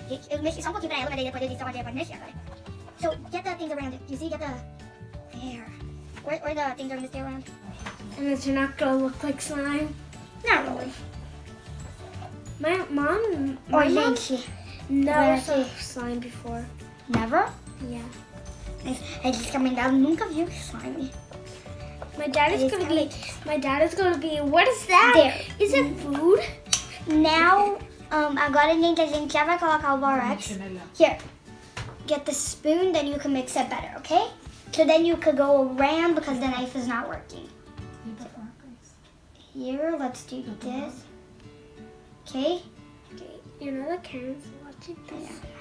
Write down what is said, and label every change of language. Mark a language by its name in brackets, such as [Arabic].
[Portuguese] Eu mexi só um pouquinho pra ela, mas daí depois eu disse, ela pode mexer agora. [English] So, get the things around it. You see, get the, there. Where the things are gonna stay around? And it's not gonna look like slime. Not really. My mom [Portuguese] gente, [English] never saw slime before. Never? Yeah. [Portuguese] Ela disse que a mãe dela nunca viu slime. [English] My dad is gonna be. What is that? There. Is it food? [Portuguese] Now, agora, gente, a gente já vai colocar o borax. [English] Here, get the spoon, then you can mix it better, okay? So then you could go around because the knife is not working. Here, let's do this. Okay? Okay. You know the Karen's watching this.